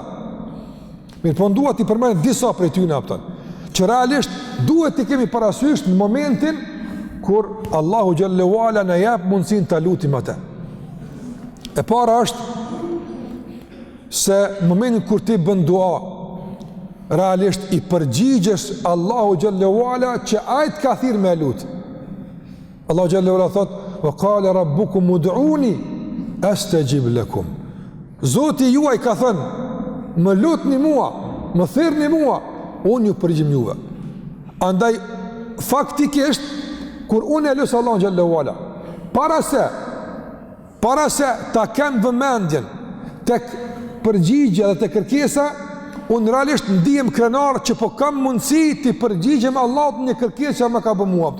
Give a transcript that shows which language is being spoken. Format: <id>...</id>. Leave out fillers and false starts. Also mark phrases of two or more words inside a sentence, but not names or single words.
<sq>Mirë, po ndua t'i përmend disa prej tyre joptën, që realisht duhet t'i kemi parasysh në momentin kur Allahu</sq> <ar>جل وعلا</ar> <sq>na jep mundësinë ta lutim atë. E para është se në momentin kur ti bën dua, realisht i përgjigjesh Allahu</sq> <ar>جل وعلا</ar> <sq>që ai të ka thirrë me lut. Allahu</sq> <ar>جل وعلا</ar> <sq>thot:</sq> <ar>"وقال ربكم ادعوني أستجب لكم."</ar> <sq>Zoti juaj ka thënë: "Më lutni mua, më thirrni mua, unë ju përgjigjem juve." Andaj faktikisht kur unë e lusë Allahu</sq> <ar>جل وعلا,</ar> <sq>para se ta kem vëmendjen tek përgjigja dhe tek kërkesa, unë realisht ndihem krenar që po kam mundësi të përgjigjem Allahut një kërkesë që më ka bërë mua.</sq>